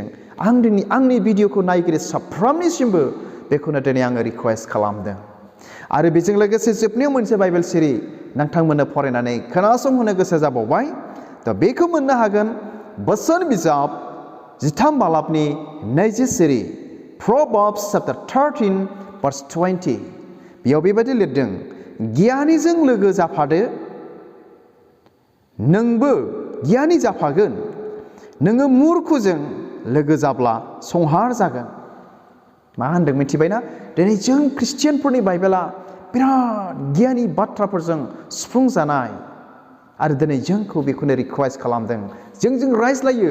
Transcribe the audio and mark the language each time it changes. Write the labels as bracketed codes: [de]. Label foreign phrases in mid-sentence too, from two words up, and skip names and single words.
[brx] आंनि भिडिअखौ नायगिरि साफ्रोमनिसिमबो बेखौनो दिनै आङो रिक्वेस्ट खालामदों आरो बेजों लोगोसे जोबनायाव मोनसे बाइबेल सिरि नोंथांमोननो फरायनानै खोनासंहोनो गोसो जाबावबाय दा बेखौ मोननो हागोन बोसोन बिजाब 13 बालाबनि 20 सिरि [en] Proverbs chapter 13 verse 20 [brx] बेयाव बेबायदि लिरदों गियानिजों लोगो जाफादो नोंबो गियानि जाफागोन नोङो मुर्खजों लोगो जाब्ला संहार जागोन मा होनदों मिथिबायना दिनै जों ख्रिस्टियानफोरनि बाइबेला बिराद गियानि बाथ्राफोरजों सुफुंजानाय आरो दिनै जोंखौ बेखौनो रिक्वेस्ट खालामदों जोंजों रायज्लायो